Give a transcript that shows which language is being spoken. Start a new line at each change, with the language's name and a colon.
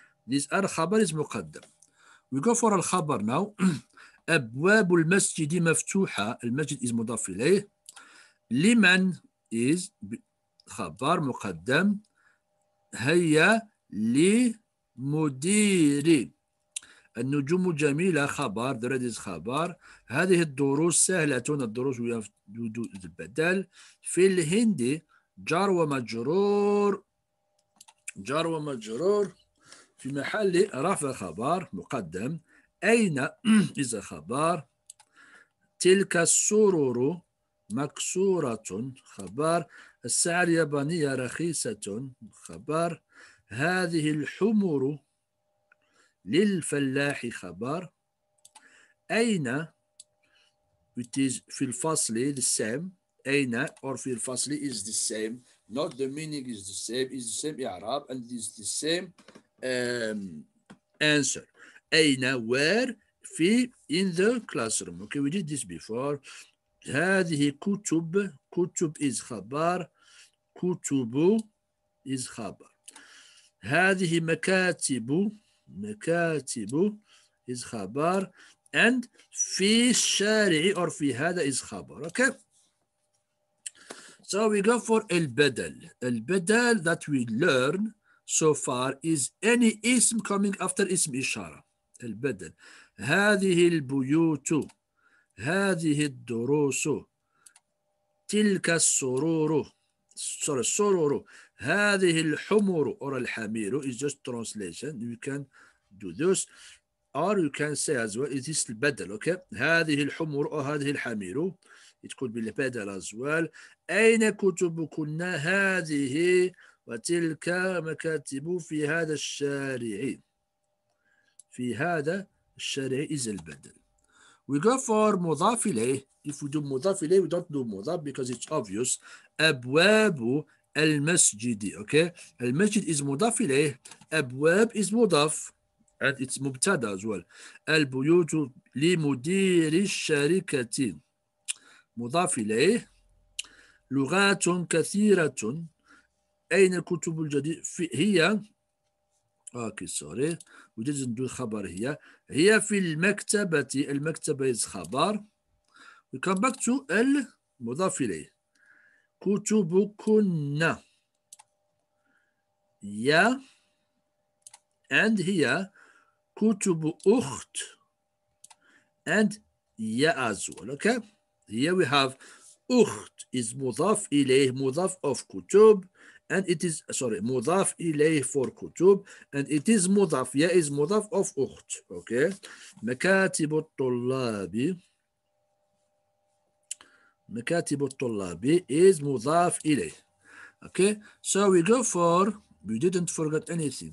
English: These are خبر is مقدم. We go for الخبر now.
Arabic: أبواب المسجد مفتوحة. المسجد is مضاف إليه. لمن is خبر مقدم. هيا لمدير. النجوم جميلة خبر.
English: The red is خبر.
Arabic: هذه الدروس سهلة.
English: الدروس we have to do البدل.
Arabic: في الهند جار ومجرور. جار ومجرور في محل رفع خبر مقدم. أين is خبر. تلك السرور مكسورة خبر. الساعة اليابانية رخيصة خبر. هذه الحمر للفلاح خبر.
English: أين it is
Arabic: في الفصل
English: the same. أين or
Arabic: في الفصل
English: is the same. Not the meaning is the same. Is the same إعراب and is the same answer. أين where في in the classroom. Okay, we did this before.
Arabic: هذه كتب. كتب is خبر. كتب is خبر. هذه مكاتب. مكاتب is خبر. and في الشارع or في هذا is خبر.
English: Okay. So we go for البدل. البدل that we learn so far is any اسم coming after اسم إشارة.
Arabic: البدل. هذه البيوت. هذه الدروس. تلك السرور.
English: Sorry, السرور.
Arabic: هذه الحمر
English: or الحمير is just translation. You can do this or you can say as well it is البدل. Okay.
Arabic: هذه الحمر or هذه الحمير.
English: It could be البدل as well.
Arabic: أين كتبكن؟ هذه وتلك مكاتب في هذا الشارع. في هذا الشارع is البدل.
English: We go for مضاف إليه. If we do مضاف إليه we don't do مضاف because it's obvious.
Arabic: أبواب المسجد. Okay. المسجد is مضاف إليه.
English: أبواب is مضاف and it's مبتدا as well.
Arabic: البيوت لمدير الشركة مضاف إليه. لغات كثيرة. أين الكتب الجديدة؟ هي. Okay, sorry.
English: We didn't do خبر هي.
Arabic: هي في المكتبة. المكتبة is خبر.
English: We come back to المضاف إليه.
Arabic: كتبكن. يا and هي.
English: كتب أخت and يا as well. Okay. Here we have أخت is مضاف إليه. مضاف of كتب and it is sorry مضاف إليه for كتب and it is مضاف.
Arabic: يا is مضاف of أخت. Okay. مكاتب الطلاب. مكاتب الطلاب is مضاف إليه.
English: Okay. So we go for we didn't forget anything.